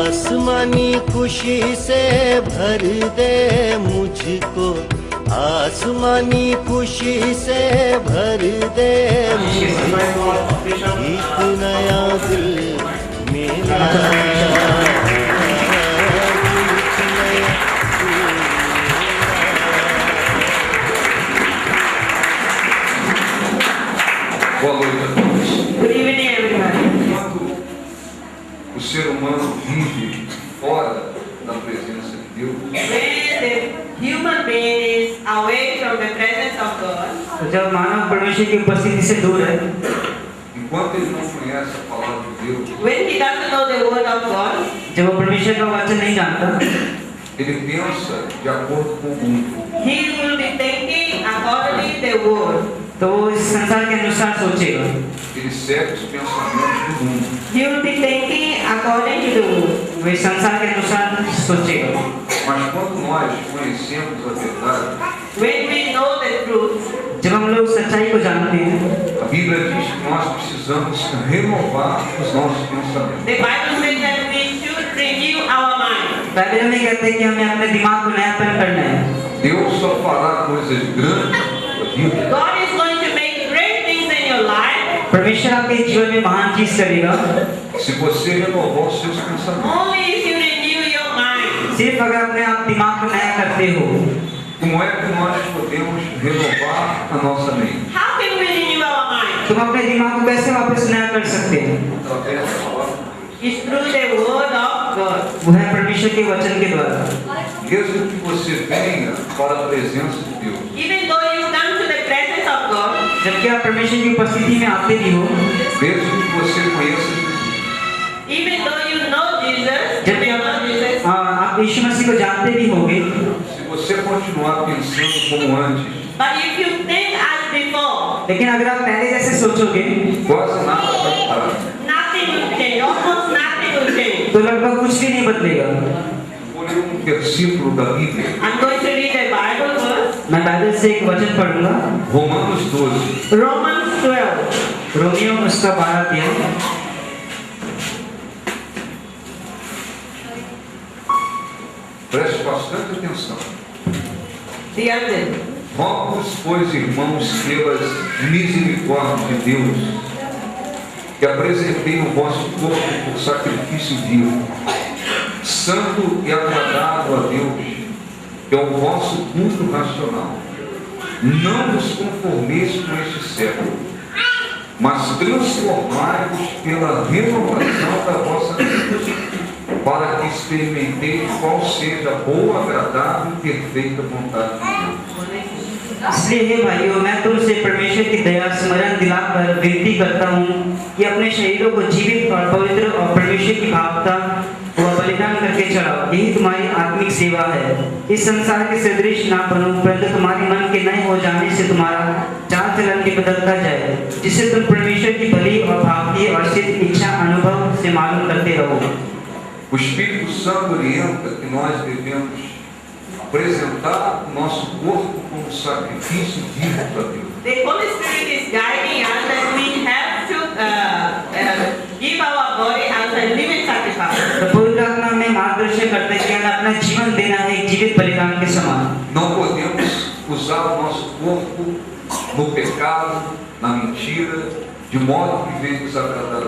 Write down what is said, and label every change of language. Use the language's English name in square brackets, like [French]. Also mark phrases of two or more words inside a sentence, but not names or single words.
[Hindi] आसमानी खुशी से भर दे मुझको, आसमानी खुशी से भर दे मुझको, एक नया दिल मेरा [Portuguese] Boa noite a todos. [English] Good evening, everyone. [Portuguese] Quando o ser humano vive fora da presença de Deus, [English] When the human being is away from the presence of God, [Hindi] जब मानव परमेश्वर की उपस्थिति से दूर है, [Portuguese] enquanto ele não conhece a palavra de Deus, [English] when he doesn't know the word of God, [Hindi] जब वो परमेश्वर का वचन नहीं जानता, [Portuguese] ele pensa de acordo com o mundo. [English] he will be thinking according to the word. [Hindi] तो वो इस संसार के अनुसार सोचेगा. [Portuguese] Ele segue os pensamentos do mundo. [English] He will be thinking according to the word. [Hindi] वो इस संसार के अनुसार सोचेगा. [Portuguese] Mas quando nós conhecemos a verdade, [English] When we know the truth, [Hindi] जब हम लोग सच्चाई को जानते हैं, [Portuguese] a Bíblia diz que nós precisamos renovar os nossos pensamentos. [English] the Bible says that we should renew our mind. [Hindi] बाइबल में कहते हैं कि हमें अपने दिमाग को नयापन करना है. [Portuguese] Deus só fará coisas grandes na sua vida [English] God is going to make great things in your life. [Hindi] परमेश्वर आपके जीवन में महान चीज करेगा. [Portuguese] se você renovar os seus pensamentos. [English] Only if you renew your mind. [Hindi] सिर्फ अगर अपने आप दिमाग को नया करते हो. [Portuguese] Como é que nós podemos renovar a nossa mente? [English] How can we renew our mind? [Hindi] तुम अपने दिमाग को कैसे वापस नया कर सकते हो? [Portuguese] Através da palavra. [English] It's through the word of God. [Hindi] वो है परमेश्वर के वचन के द्वारा. [Portuguese] Mesmo que você venha para a presença de Deus, [English] Even though you come to the presence of God, [Hindi] जबकि आप परमेश्वर की उपस्थिति में आते भी हो, [Portuguese] mesmo que você conheça Jesus, [English] even though you know Jesus, [Hindi] जबकि आप यीशु मसीह को जानते भी होंगे, [Portuguese] se você continuar pensando como antes, [English] but if you think as before, [Hindi] लेकिन अगर आप पहले जैसे सोचोगे, [Portuguese] quase nada vai mudar. [English] nothing will change, almost nothing will change. [Hindi] तो लगभग कुछ भी नहीं बदलेगा. [Portuguese] Vou ler versículo da Bíblia, [English] I'm going to read the Bible verse. [Hindi] मैं बाइबल से एक वचन पढ़ूंगा. [Portuguese] Romanos 12. [Hindi] Romans 12. रोमियो उसका 12 अध्याय. [Portuguese] Preste bastante atenção. [English] The other. [Portuguese] Rogo-vos, pois, irmãos, pelas misericórdias de Deus, que apresentei o vosso corpo por sacrifício vivo, santo e agradável a Deus, que é o vosso culto racional. Não vos conformeis com este século, mas transformai-vos pela renovação da vossa mente, para que experimenteis qual seja a boa, agradável e perfeita vontade de Deus. [Hindi] इसलिए हे भाइयों, मैं तुमसे परमेश्वर की दया स्मरण दिलाकर विनती करता हूँ कि अपने शरीरों को जीवित और पवित्र और परमेश्वर की भावता व बलिदान करके चढ़ाओ. यही तुम्हारी आत्मिक सेवा है. इस संसार के सदृश ना बनो, परंतु तुम्हारे मन के नए हो जाने से तुम्हारा चाल चलन भी बदलता जाए, जिससे तुम परमेश्वर की भली और भावती और सिद्ध इच्छा अनुभव से मालूम करते रहो. [Portuguese] O Espírito Santo orienta que nós devemos apresentar o nosso corpo como sacrifício vivo para Deus. [English] The Holy Spirit is guiding us that we have to give our body as a living sacrifice. [Hindi] पवित्र आत्मा में मार्गदर्शन करते हैं कि हमें अपना जीवन देना है एक जीवित बलिदान के समान. [Portuguese] Não podemos usar o nosso corpo no pecado, na mentira, de modo que venha desagradar a Deus.